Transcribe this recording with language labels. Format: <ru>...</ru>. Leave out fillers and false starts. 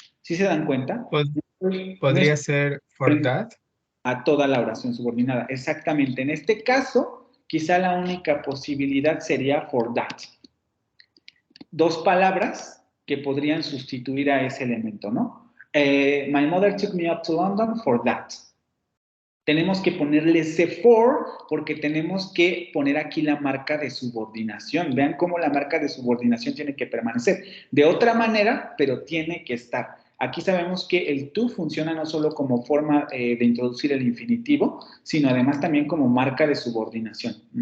<es>¿Sí se dan cuenta? Podría ser</es> <en>for that.</en> <es>A toda la oración subordinada. Exactamente. En este caso, quizá la única posibilidad sería</es> <en>for that.</en> <es>Dos palabras que podrían sustituir a ese elemento, ¿no?</es> <en>My mother took me up to London for that.</en> <es>Tenemos que ponerle ese for porque tenemos que poner aquí la marca de subordinación. Vean cómo la marca de subordinación tiene que permanecer. De otra manera, pero tiene que estar. Aquí sabemos que el to funciona no solo como forma de introducir el infinitivo, sino además también como marca de subordinación.</es>